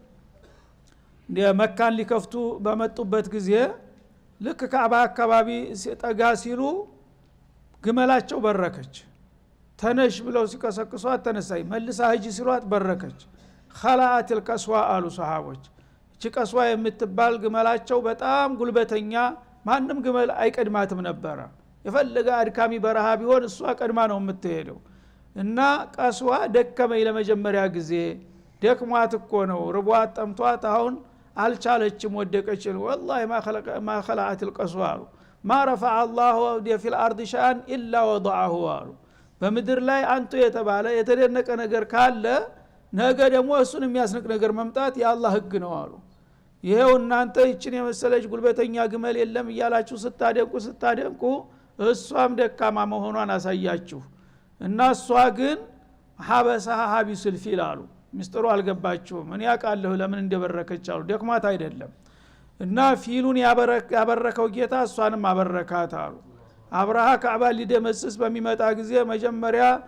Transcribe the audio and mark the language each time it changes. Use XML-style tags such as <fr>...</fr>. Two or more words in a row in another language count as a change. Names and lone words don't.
<am>መካን ሊከፍቱ በመጡበት ጊዜ ልክ ካዕባ አካባቢ ጠጋ ሲሉ ግመላቸው በረከች። ተነሽ ብለው ሲቀሰቅሷት ተነሳይ፣ መልሳ ሂጂ ሲሏት በረከች።</am> <ar>خلعت القصوى</ar> <am>አሉ ሰሃቦች። እቺ ቀስዋ የምትባል ግመላቸው በጣም ጉልበተኛ፣ ማንም ግመል አይቀድማትም ነበር። የፈለገ አድካሚ በረሃ ቢሆን እሷ ቀድማ ነው የምትሄደው። እና ቀስዋ ደከመኝ ለመጀመሪያ ጊዜ ደክሟት እኮ ነው ርቧት ጠምቷት አሁን አልቻለችም ወደቀች።</am> <ar>والله ما خلعت القصوى ما رفع الله في الارض شان الا وضعه</ar> <am>አሉ። በምድር ላይ አንቱ የተባለ የተደነቀ ነገር ካለ ነገ ደግሞ እሱን የሚያስነቅ ነገር መምጣት የአላህ ህግ ነው አሉ። ይሄው እናንተ እቺን የመሰለች ጉልበተኛ ግመል የለም እያላችሁ ስታደንቁ እሷም ደካማ መሆኗን አሳያችሁ። እና እሷ ግን</am> <ar>حبسها حابس الفيل</ar> <am>አሉ። ምስጥሩ አልገባችሁም። ምን ያቃለሁ ለምን እንደበረከች አሉ። ደክማት አይደለም እና ፊሉን ያበረከው ጌታ እሷንም አበረካት አሉ። አብርሃ ካዕባ ሊደመስስ በሚመጣ ጊዜ መጀመሪያ</am>